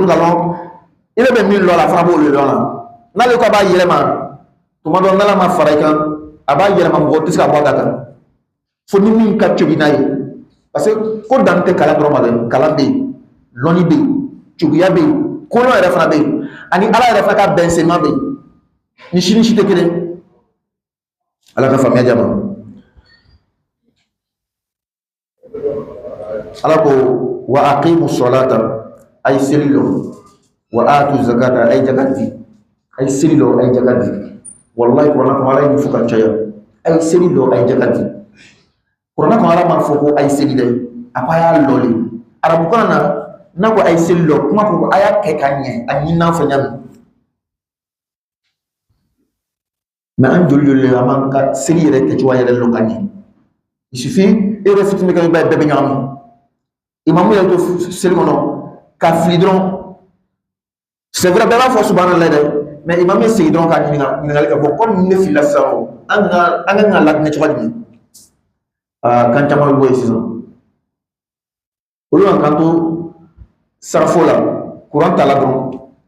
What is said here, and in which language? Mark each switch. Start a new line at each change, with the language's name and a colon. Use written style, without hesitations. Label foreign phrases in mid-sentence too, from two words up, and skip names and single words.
Bambara: ka lɔn i bɛ min lɔ la a fana b'o le lɔn la n'ale ko a b'a yɛlɛma tuma dɔ n'ala ma fara i kan a b'a yɛlɛma mɔgɔ tɛ se ka bɔ a da kan fo ni min ka cogi n'a ye
French: parce que
Bambara: ko dan tɛ kalan dɔrɔn ma dɛ kalan bɛ yen lɔnni bɛ yen cogoya bɛ yen kolon yɛrɛ fana bɛ yen ani ala yɛrɛ fana ka bɛnsema bɛ yen ni si ni si tɛ kelen ala ka faamuya jama ala ko
Arabic: وأقيموا الصلاة
Bambara: ay seli lɔ
Arabic: وآتوا الزكاة
Bambara: ay jakati ay seli lɔ ay jakati wallahi kuranna ko ala ye fo ka caya ay seli lɔ ay jakati kuranna ko ala ma fɔ ko ay seli dɛ a ko a y'a lɔle arabukan na n'a ko ay seli lɔ kuma ko a y'a kɛ ka ɲɛ a ɲinina fɛ ɲami mais an joli joli a man ka seli yɛrɛ kɛcogoya yɛrɛ lɔ ka ɲɛ
French: il suffit
Bambara: e yɛrɛ fitinin kɛ i b'a ye bɛɛ bɛ ɲagami imamu yɛrɛ to seli kɔnɔ ka fili dɔrɔn
French: c'est vrai
Bambara: bɛɛ b'a fɔ subhanallah dɛ mais imamu ye sigi dɔrɔn ka ɲininkali kɛ
French: bon comme
Bambara: ne filila sisan o an kan ka latinɛ cogoya jumɛn kan caman bɛ bɔ yen sisan olu kan to sarafo la kuran t'a la dɔrɔn